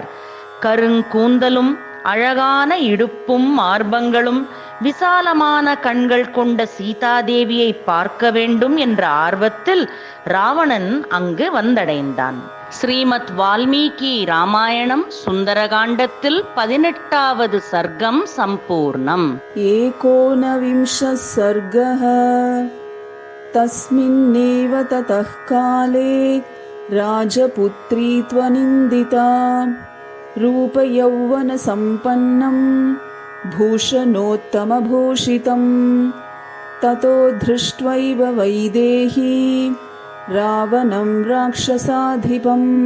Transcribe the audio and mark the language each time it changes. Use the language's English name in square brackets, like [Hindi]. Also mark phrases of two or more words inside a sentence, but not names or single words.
[Tamil] கருங்கூந்தலும் அழகான இடுப்பும் மார்பங்களும் விசாலமான கண்கள் கொண்ட சீதாதேவியை பார்க்க வேண்டும் என்ற ஆர்வத்தில் ராவணன் அங்கு வந்தடைந்தான். ஸ்ரீமத் வால்மீகி ராமாயணம் சுந்தரகாண்டத்தில் 18வது சர்க்கம் சம்பூர்ணம். [Sanskrit] 19 सर्गः. तस्मिन्नेव ततः काले राजपुत्री त्वनिन्दिता रूपयौवनसम्पन्नं भूषणोत्तमभूषितं ततो दृष्ट्वैव वैदेही रावणं राक्षसाधिपं